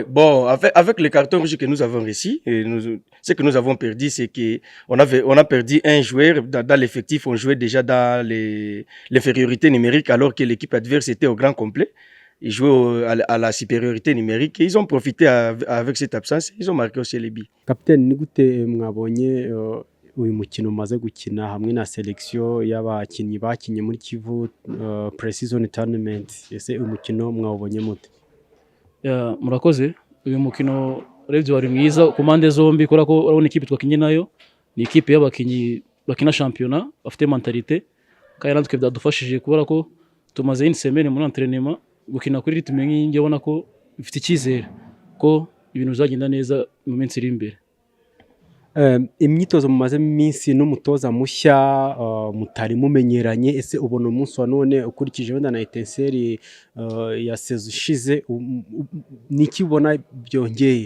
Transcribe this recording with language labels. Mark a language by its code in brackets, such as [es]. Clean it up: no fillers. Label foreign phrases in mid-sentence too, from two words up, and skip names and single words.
[fr] Bon, avec le carton rouge que nous avons reçu, ce que nous avons perdu, c'est qu'on a perdu un joueur dans l'effectif. On jouait déjà dans l'infériorité numérique alors que l'équipe adverse était au grand complet. Ils jouaient à la supériorité numérique et ils ont profité avec cette absence. Ils ont marqué aussi les buts. Capitaine, [rw] ni gute mwabonye uyu mukino umaze gukina hamwe na selection y'abakinnyi bakinnye muri Kivu Pre-season Tournament? Ese umukino mwawubonye mute? Murakoze. Uyu mukino urebye wari mwiza ku mpande zombi kubera ko urabona ikipe twakinye nayo ni ikipe y'abakinnyi bakina shampiyona bafite mentalite kandi natwe byadufashije kubera ko tumaze [fr] une semaine [rw] muri entraînement gukina kuri ritme nk'ingi ubona ko bifite icyizere ko ibintu bizagenda neza mu minsi iri imbere. Imyitozo mumaze iminsi n'umutoza mushya mutari mumenyeranye, ese ubona umunsi wa none ukurikije wenda na Etincelle ya saison ishize niki ubona byongeye?